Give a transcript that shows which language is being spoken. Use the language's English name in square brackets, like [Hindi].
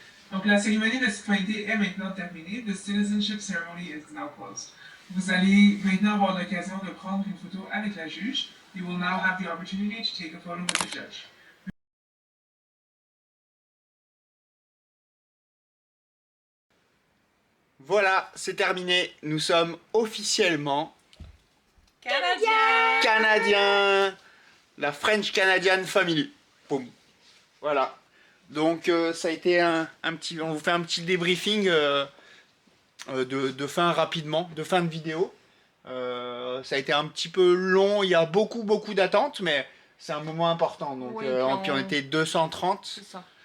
[French] Donc la cérémonie de citoyenneté est maintenant terminée. [English] The citizenship ceremony is now closed. [French] Vous allez maintenant avoir l'occasion de prendre une photo avec la juge. [English] You will now have the opportunity to take a photo with the judge. [French] Voilà, c'est terminé. Nous sommes officiellement Canadiens. La French Canadian Family. Boum. Voilà. Donc ça a été un petit... On vous fait un petit débriefing de fin rapidement, de fin de vidéo. Ça a été un petit peu long, il y a beaucoup d'attentes, mais c'est un moment important. Donc, Oui, puis on était 230, C'est ça.